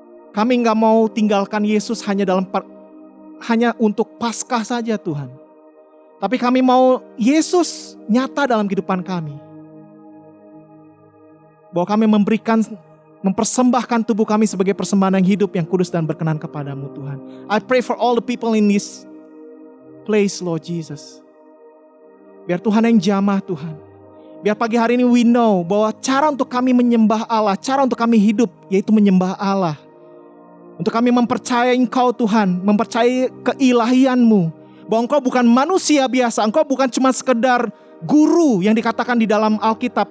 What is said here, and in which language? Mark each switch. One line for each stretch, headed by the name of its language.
Indonesian: Kami gak mau tinggalkan Yesus hanya untuk Paskah saja Tuhan. Tapi kami mau Yesus nyata dalam kehidupan kami. Bahwa kami mempersembahkan tubuh kami sebagai persembahan yang hidup, yang kudus dan berkenan kepadamu Tuhan.
English: I pray for all the people in this place, Lord Jesus.
Indonesian: Biar Tuhan yang jamah Tuhan. Biar pagi hari ini
English: we know
Indonesian: bahwa cara untuk kami menyembah Allah, cara untuk kami hidup yaitu menyembah Allah. Untuk kami mempercayai Engkau Tuhan, mempercayai keilahian-Mu. Bahwa Engkau bukan manusia biasa, Engkau bukan cuma sekedar guru yang dikatakan di dalam Alkitab.